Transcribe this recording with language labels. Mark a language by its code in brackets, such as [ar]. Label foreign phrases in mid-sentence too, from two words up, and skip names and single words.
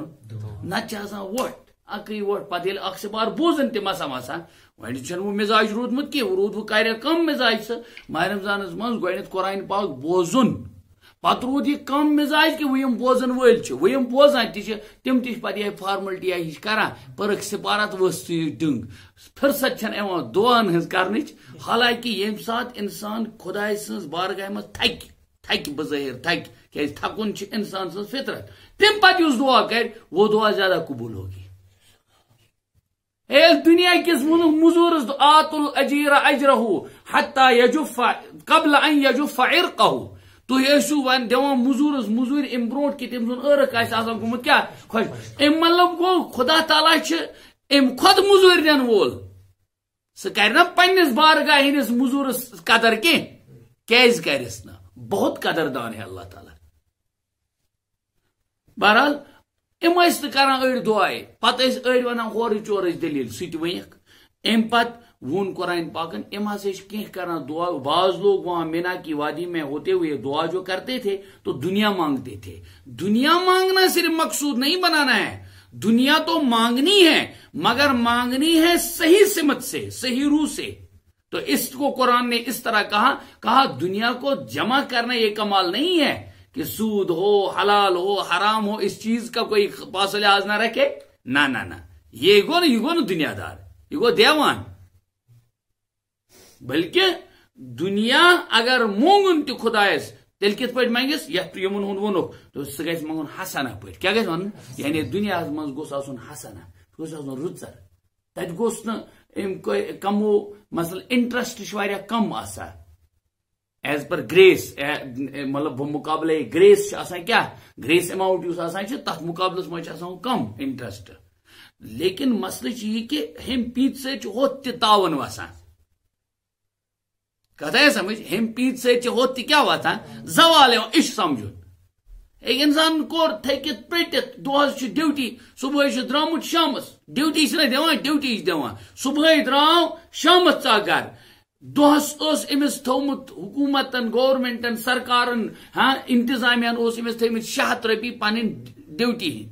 [ks] نتہٕ چھِ آسان ووٹ اکٕے ووٹ پتہٕ ییٚلہِ اکھ سپار بوزن تہِ مسا مسا وۄنۍ چھُنہٕ وۄنۍ مزاج روٗدمُت کینٛہہ، روٗد وۄنۍ کاریا کم مزاج سُہ ماہ رمضانس منٛز گۄڈنیٚتھ قرآن پاک بوزُن، پتہٕ روٗد یہِ کم مزاج کہ وۄنۍ یِم بوزن وٲلۍ چھِ وۄنۍ یِم بوزان تہِ چھِ تِم تہِ چھِ پتہٕ یِہے فارملٹی ہِش کران پٔرٕکھ سپارت ؤژھ ڈٕنٛگ. فرست چھنہٕ یِوان دعاہن ہٕنٛز کرنٕچ. حالانکہ ییٚمہِ ساتہٕ انسان خداے سٕنٛز بارگاہ منٛز تھکہِ بظٲہر تھکہِ کیازِ تھکُن چھِ انسان سٕنٛز فطرت، تمہِ پتہٕ یُس دعا کرِ [ur] وہ دعا زیادہ قبول ہوگی. [ks] دنیا کس مزورس [ar] آت الاجیر اجرہ حتی یجف قبل ان یجف عرقہ. [ks] تھی ٲسِو وۄنۍ دِوان مزورس مزوٗرۍ امہِ برونٛٹھ کہِ تٔمۍ سُنٛد عرق آسہِ آسان گوٚمُت کیٛاہ خۄش. امہِ مطلب گوٚو خدا تعالیٰ چھِ امہِ کھۄتہٕ مزوٗرۍ دِنہٕ وول سُہ کرِ نا پننِس بارگاہ ہٕنٛدِس مزوٗرس قدر کینٛہہ، کیازِ کرٮ۪س نہٕ؟ [ur] بہت قدردان ہے اللہ تعالیٰ. [ks] بہرحال ام ٲسۍ نہٕ کران أڑۍ دعاے، پتہٕ ٲسۍ أڑۍ ونان ہورٕچ یورٕچ دلیٖل سُہ تہِ ؤنِکھ. امہِ پتہٕ وون قرآن پاکن ام ہسا کینٛہہ کران دعا. [ur] بعض لوگ وہاں مینا کی وادی میں ہوتے ہوئے دعا جو کرتے تھے تو دنیا مانگتے تھے. دنیا مانگنا صرف مقصود نہیں بنانا ہے، دنیا تو مانگنی ہے مگر مانگنی ہے صحیح سمت سے، صحیح روح سے. تو اس کو قرآن نے اس طرح کہا دنیا کو جمع کرنا یہ کمال نہیں ہے کہ سود ہو، حلال ہو، حرام ہو، اس چیز کا کوئی پاس و لحاظ نہ رکھے. [ks] نہ یہ گو نا دنیا دار، یہ گو دیوان. بلکہ دنیا اگر مونگن تہ خدایس تیل کت پہ منگس یت یمن ہند وونک تو سہ گژھِ منگن حسنہ پہ. کیا گژھِ ون؟ یعنی دنیا مز گوٚژھ آسُن حسنہ، گوٚژھ آسُن رٕژر. تتہِ گوٚژھ نہٕ کمو مثلا انٹرسٹ واریاہ کم آسان [en] as per [ks] گریس، مطلب مقابلے گریس آسان کیا گریس اماؤنٹ اس آسان تر مقابلس مجھ آسان کم انٹرسٹ. [ur] لیکن مسئلہ یہ کہ ہم پیت سے [ks] ہوت تہ تعاون وسان. کتھ ہے سمجھ؟ ہم پیت سے ہوت تہ کیا واتان زوال اش سمجھن. ایک انسان کور تھکت پٹت دہس ڈیوٹی صبح درامت شامس ڈیوٹی دان ڈیوٹی دان صبح درو شامس ژا گھر. دہس امس تھومت حکومتن گورمنٹن سرکارن انتظامیہ امس تھمت 600 رۄپیہِ پن ڈیوٹی ہند.